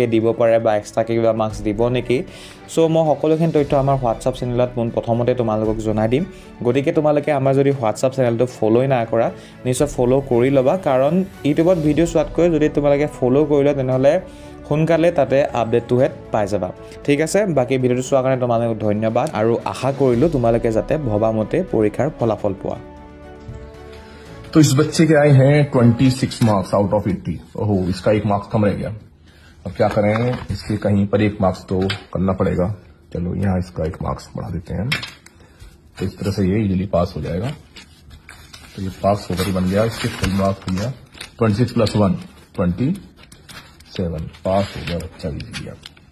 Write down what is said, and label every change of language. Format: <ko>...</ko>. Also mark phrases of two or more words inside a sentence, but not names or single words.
<as>দিব পাৰে বা এক্সট্ৰাকে কিবা মাৰ্কছ দিব নেকি সো মই সকলোখিনি তথ্য আমাৰ হোৱাটছআপ চেনেলত প্ৰথমতে তোমালোকক জনাই দিম গতিকে তোমালোকে আমাৰ যদি হোৱাটছআপ চেনেলটো ফলো না কৰা নিশ্চয় ফলো কৰি লবা কাৰণ ইউটিউবত ভিডিঅ' চোৱাতকৈ যদি তোমালোকে ফলো কৰিলে তেনেহলে সোনকালে তাতে আপডেটটোহে পাই যাবা ঠিক আছে বাকি ভিডিঅ'টো চোৱাৰ কাৰণে তোমালোকক ধন্যবাদ আৰু আশা কৰিলো তোমালোকে যাতে ভবামতে পৰীক্ষাৰ ফলাফল পোৱা</as> <hi>तो इस बच्चे के आए हैं 26 मार्क्स</hi> <en>out of</en> <hi>80 ओहो इसका 1 मार्क्स कम रह गया अब क्या करें इसके कहीं पर 1 मार्क्स तो करना पड़ेगा चलो यहाँ इसका 1 मार्क्स बढ़ा देते हैं तो इस तरह से ये इजीली पास हो जाएगा तो ये पास होकर ही बन गया इसके</hi> <en>full marks</en> <hi>हो गया 26 + 1 27 पास हो गया बच्चा इजीली</hi>